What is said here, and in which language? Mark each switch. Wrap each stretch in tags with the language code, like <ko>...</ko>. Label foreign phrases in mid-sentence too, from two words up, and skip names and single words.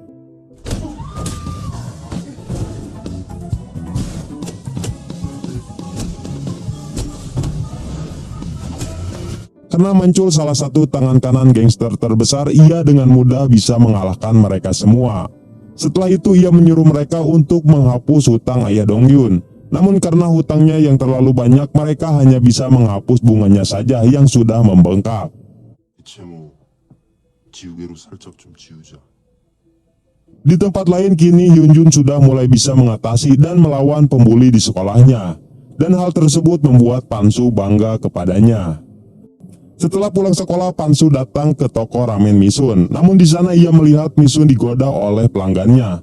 <id>Karena Mancul salah satu tangan kanan gangster terbesar, ia dengan mudah bisa mengalahkan mereka semua. Setelah itu ia menyuruh mereka untuk menghapus hutang ayah Dongyun. Namun karena hutangnya yang terlalu banyak, mereka hanya bisa menghapus bunganya saja yang sudah membengkak.</id> <ko>제모 지우개로 살짝 좀 지우자.</ko> <id>Di tempat lain kini Hyunjun sudah mulai bisa mengatasi dan melawan pembuli di sekolahnya. Dan hal tersebut membuat Pansu bangga kepadanya. Setelah pulang sekolah, Pansu datang ke toko ramen Misun. Namun di sana ia melihat Misun digoda oleh pelanggannya.</id>